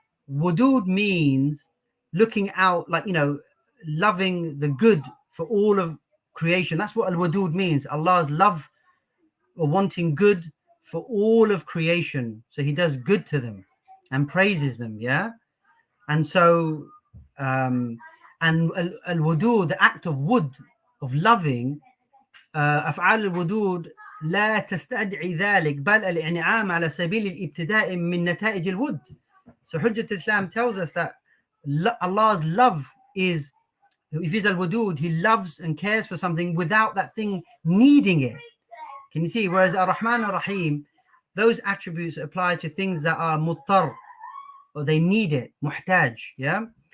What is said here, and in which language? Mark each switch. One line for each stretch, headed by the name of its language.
English: Wadud means looking out, like, you know, loving the good for all of creation. That's what Al-Wadud means. Allah's love or wanting good for all of creation. So he does good to them and praises them, yeah? And so, and Al-Wadud, the act of wood, of loving,
Arabic: أفعال الودود لا تستدعي ذلك بل الإنعام على سبيل الابتداء من نتائج الود.
English: So Hujjat Islam tells us that Allah's love is, if he's al-Wadud, he loves and cares for something without that thing needing it. Can you see? Whereas Ar-Rahman Ar-Rahim, those attributes apply to things that are muttar, or they need it, muhtaj, yeah?